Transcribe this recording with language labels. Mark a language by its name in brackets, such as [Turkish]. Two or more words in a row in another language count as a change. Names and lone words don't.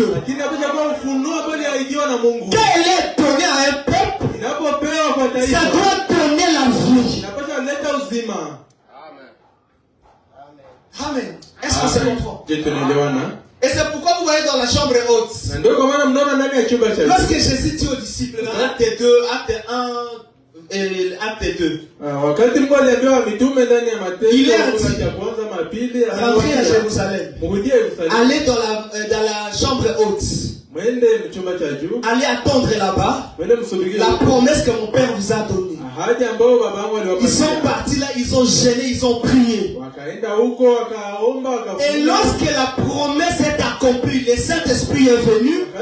[Swahili] lakini hapo kwa ufunuo ambao aliahidiwa na Mungu. [French] Quand elle est donnée à un peuple, [Swahili] Inapopewa kwa [French] ça [Swahili] taifa, [French] doit donner la vie. [Swahili] inapaswa leta uzima. Amen. [French] Est-ce que c'est comprend? [Swahili] Je tunaelewana? [French] Et c'est pourquoi vous voyez dans la chambre haute, [Swahili] Na ndio kwa maana mnaona ndani ya chumba cha [French] lorsque Jésus dit aux disciples, dans acte 2, acte 1 et acte 2, [Swahili] wakati Mungu aliambiwa mitume ndani ya Mathayo [French] Il est [Swahili] sura [French] dit, [Swahili] ya kwanza mapili, [French] rentrez à Jérusalem, [Swahili] mrudie Yerusalemu, [French] allez dans la chambre haute. Allez attendre là-bas la promesse que mon père vous a donnée. Ils sont partis là, ils ont gêné, ils ont prié. Et lorsque la promesse est accomplie, le Saint-Esprit est venu.